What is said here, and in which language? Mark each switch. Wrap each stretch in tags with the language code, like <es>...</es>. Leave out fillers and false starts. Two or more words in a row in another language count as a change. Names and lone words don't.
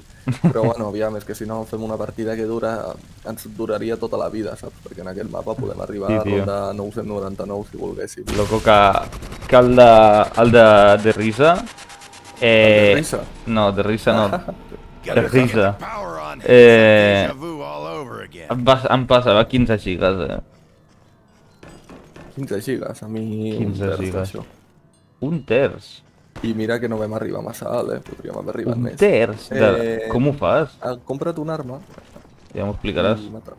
<ca>Però bueno, aviam, és que si no fem una partida que ens duraria tota la vida, saps? Perquè en aquest mapa podem arribar Sí, a tio. ronda 999 si volguéssim. Loco que el de Risa... El de Eh... Risa. No, de Risa no. De El de Haha. Risa.</ca> <en>Power on this. It's like Eh... deja vu all over again.</en> <ca>Em passava 15 gigas, 15 gigas, a mi un 15 terç gigas. d'això. Un terç. I mira que no vam arribar massa alt, eh? Podríem haver arribat Un més. terç? Com ho fas? Compra't una arma Ja m'ho explicaràs. i mata.</ca>